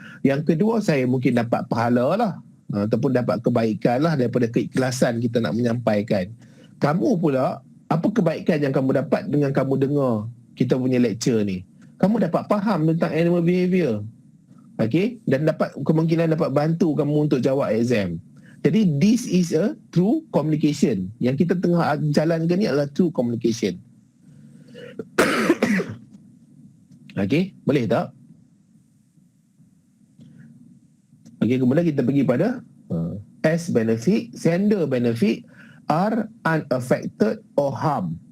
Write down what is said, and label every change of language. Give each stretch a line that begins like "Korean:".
Malay: Yang kedua, saya mungkin dapat pahala lah, ataupun dapat kebaikan lah daripada keikhlasan kita nak menyampaikan. Kamu pula, apa kebaikan yang kamu dapat dengan kamu dengar kita punya lecture ni? Kamu dapat faham tentang animal behavior. Okay? Dan kemungkinan dapat bantu kamu untuk jawab exam.
English: Jadi this is a true communication.
Malay: Yang kita tengah jalankan ni adalah true communication. Okay, boleh tak?
English: Okay,
Malay: kemudian kita pergi pada
English: S benefit, sender benefit are unaffected or harm.